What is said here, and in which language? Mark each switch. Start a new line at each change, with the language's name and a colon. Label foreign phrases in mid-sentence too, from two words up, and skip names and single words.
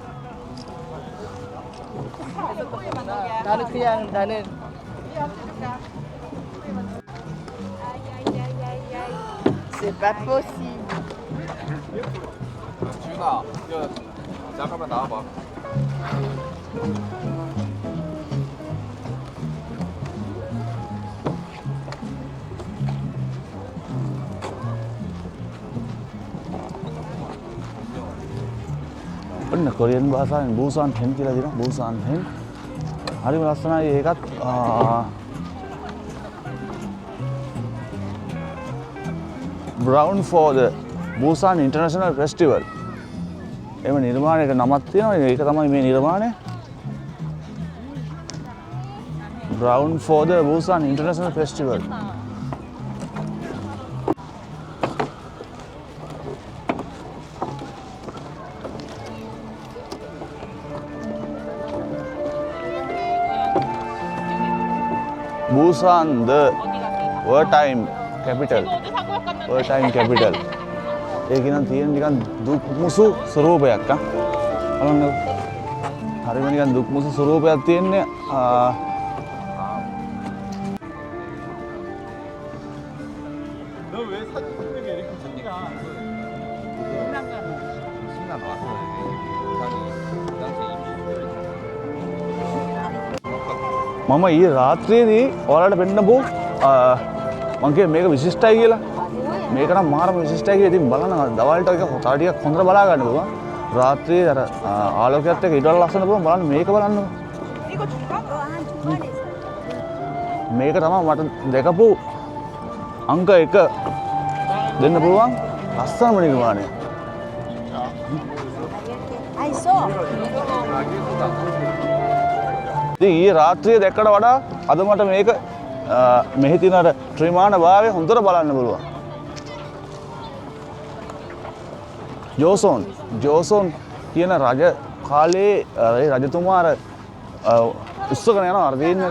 French: C'est pas possible.
Korean: 잠깐만 나와봐.
Sinhala: ඔන්න කොරියන් භාෂාවෙන් බුසාන් හෙන් කියලා දෙනවා. බුසාන් හෙන්. හරිම ලස්සනයි ඒකත්
English: Brown for the Busan International Festival.
Sinhala: එම නිර්මාණයක නමක් තියෙනවා. ඒක තමයි මේ නිර්මාණය.
English: Brown for the Busan International Festival. Busan the wartime capital. wartime capital.
Sinhala: ඒක නම් තියෙන නිකන් දුක් මුසු ස්වරූපයක් බලන්න. හරිම නිකන් දුක් මුසු ස්වරූපයක් තියෙන්නේ.
Korean: 너왜 사진 찍는 게 이렇게 찍기가? 신나 나왔어.
Sinhala: මම ඊයේ රාත්‍රියේදී ඔයාලට පෙන්නපු මම කිය මේක විශිෂ්ටයි කියලා. මේක නම් මාරම විශිෂ්ටයි කියලා. ඉතින් බලන්න දවල්ට එක තව ටිකක් හොඳට බලා ගන්න පුළුවන්. රාත්‍රියේ අර ආලෝකයත් එක්ක ඊට වඩා ලස්සන පුළුවන්. බලන්න මේක බලන්නකො. මේක තමයි මට දැකපු අංක 1 දෙන්න පුළුවන් ලස්සනම නිර්මාණය.
English: I saw.
Sinhala: ඉතින් ඊයේ රාත්‍රියේ දැක්කට වඩා අද මට මේක මෙහි තියෙන අර ත්‍රිමාණ භාවය හොඳට බලන්න පුළුවන්. ජෝසෝන් කියන රජ කාලේ රජතුමා අර උස්සගෙන යනවා අර තියෙන්නේ.